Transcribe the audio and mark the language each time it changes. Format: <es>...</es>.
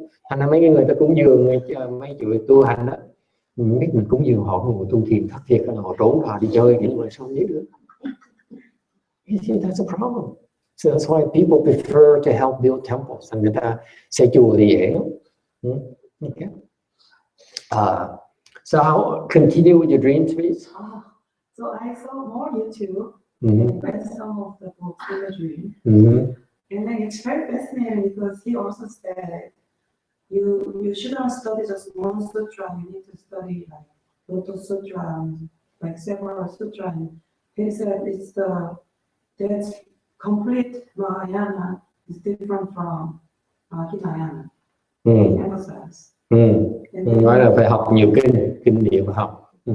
<vi>Thành ra mấy cái người ta cúng dường, mấy chùa tu hành đó, biết mình cúng dường họ ngồi tu thiền thất thiệt, họ trốn vào đi chơi kiểu mà sao không biết được.</vi> <en>You see, that's a problem. So that's why people prefer to help build temples.</en> <vi>Người ta xây chùa thì dễ lắm.</vi> <en>Okay. So continue with your dreams, please. So I saw more YouTube and read some of the books in the dream. And then it's very fascinating because he also said you shouldn't study just one sutra, you need to study like Lotus Sutra, like several sutras. He said that's complete Mahayana is different from Hinayana. He emphasized.</en> <vi>Nói là phải học nhiều kinh điển và học.</vi>